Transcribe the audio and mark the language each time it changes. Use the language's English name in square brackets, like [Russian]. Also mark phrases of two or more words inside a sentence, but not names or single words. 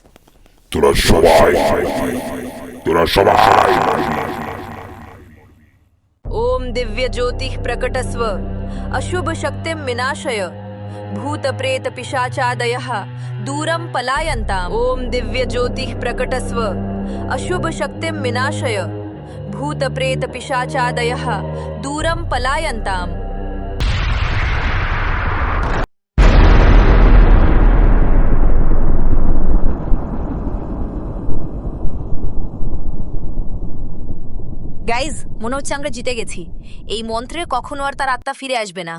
[Bangla] তোরা সবাই [Sanskrit] ओम दिव्य ज्योतिः प्रकटस्व अशुभ शक्तिं विनाशय भूत प्रेत पिशाचादयः दूरं पलायन्ताम् ओम दिव्य ज्योतिः प्रकटस्व अशुभ शक्तिं विनाशय भूत प्रेत पिशाचादयः दूरं पलायन्ताम्। [Bangla] গাইজ, মনে হচ্ছে আমরা জিতে গেছি। এই মন্ত্রে কখনো আর তার আত্মা ফিরে আসবে না।